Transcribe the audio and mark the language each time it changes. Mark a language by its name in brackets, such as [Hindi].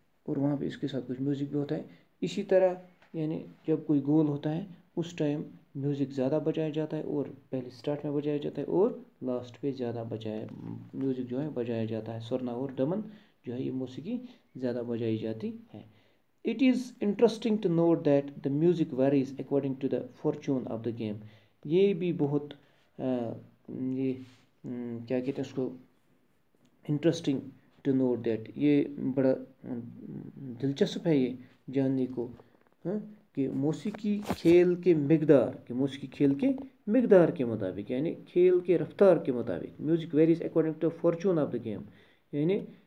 [Hindi] और वहाँ पे इसके साथ कुछ म्यूज़िक भी होता है इसी तरह यानी जब कोई गोल होता है उस टाइम म्यूज़िक ज़्यादा बजाया जाता है और पहले स्टार्ट में बजाया जाता है और लास्ट पे ज़्यादा म्यूज़िक जो है बजाया जाता है सरना और दमन जो है ये मौसीकी ज़्यादा बजाई जाती है. [English] It is interesting to note that the music varies according to the fortune of the game. [Hindi] ये भी बहुत ये क्या कहते हैं उसको [English] interesting to note that [Hindi] ये बड़ा दिलचस्प है ये जानने को कि मौसीकी खेल के मिकदार के मुताबिक यानी खेल के रफ्तार के मुताबिक music [English] varies according to fortune of the game [Hindi] यानी